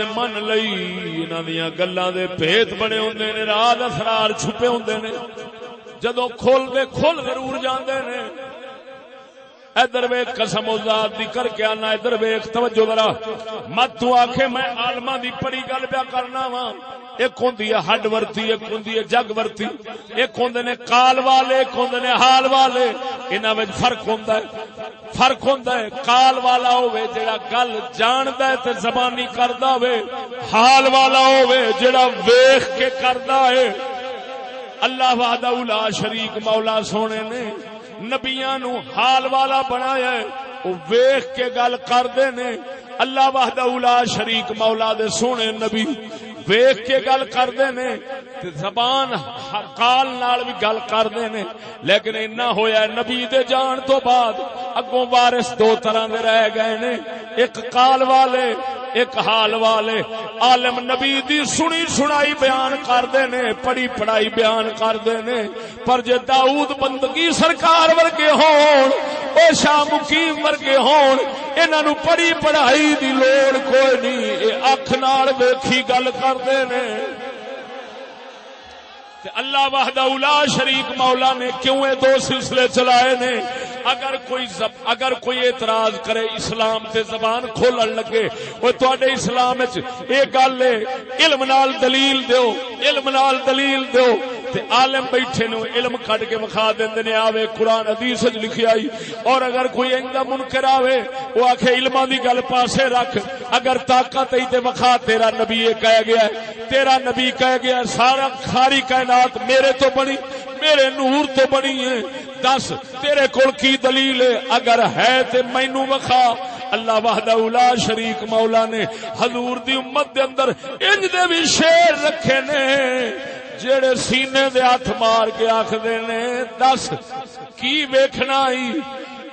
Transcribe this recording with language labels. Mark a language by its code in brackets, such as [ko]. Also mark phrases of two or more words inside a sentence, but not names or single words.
[pa] من لئی، انہاں دیاں گلاں دے بھیت بڑے ہوندے نے، راز اسرار چھپے ہوندے نے، جدوں کھول دے کھل ضرور جاندے نے۔ ادھر ویکھ، قسم و ذات دی کر کے آنا، ادھر ویکھ توجہ ذرا، مت تو آکھے میں عالماں دی پڑی گل پیا کرنا وا۔ ایک ہوندی ہے ہڈ ورتی، ایک ہوندی ہے جگ ورتی، ایک ہوندے نے قال والے، ایک ہوندے نے حال والے، انہاں وچ فرق ہوندا ہے۔ فرق ہوندا ہے قال والا ہوے جڑا گل جاندا ہے تے زبانی کردا ہوے، حال والا ہوے جڑا ویکھ کے کردا ہے۔ [ar] اللہ وحدہ لا شریک [pa] مولا سونے نے نبیاں نو حال والا بنایا ہے، او ویکھ کے گل کردے نے۔ [ar] اللہ وحدہ لا شریک [pa] مولا دے سونے نبی ویکھ کے گل کردے نے تے زبان قال نال بھی گل کردے نے، لیکن اتنا ہویا ہے نبی دے جان تو بعد اگوں وارث دو طرح دے رہ گئے نے، ایک قال والے ایک حال والے۔ عالم نبی دی سنی سنائی بیان کردے نے، پڑھی پڑھائی بیان کردے نے، پر جے داؤد بندگی سرکار ورگے ہون، او شاہ مقیم ورگے ہون، انہاں نو پڑھی پڑھائی دی لوڑ کوئی نہیں، اے اکھ نال ویکھی گل کردے نے۔ [ar] اللہ وحدہ لا شریک [pa] مولا نے کیوں یہ دو سلسلے چلائے نے؟ اگر کوئی اعتراض کرے اسلام تے زبان کھولن لگے، وہ تواڈے اسلام وچ اے گل ہے علم نال دلیل دیو، علم نال دلیل دیو، تے عالم بیٹھے نو علم کڈ کے وکھا دیندے نے، آوے قرآن حدیث وچ لکھیا آئی۔ اور اگر کوئی ایندا منکر آوے وہ آکھے علماں دی گل پاسے رکھ، اگر طاقت ہے تے وکھا تیرا نبی کہہ گیا ہے، تیرا نبی کہہ گیا ساری کائنات میرے تو بنی، میرے نور تو بنی ہے، دس تیرے کول کی دلیل ہے؟ اگر ہے تے مینوں وکھا۔ [ar] اللہ وحدہ لا شریک [pa] مولا نے حضور دی امت دے اندر انج دے بھی شیر رکھے نے جڑے سینے دے ہاتھ مار کے آکھدے نے دس کی ویکھنا ہی؟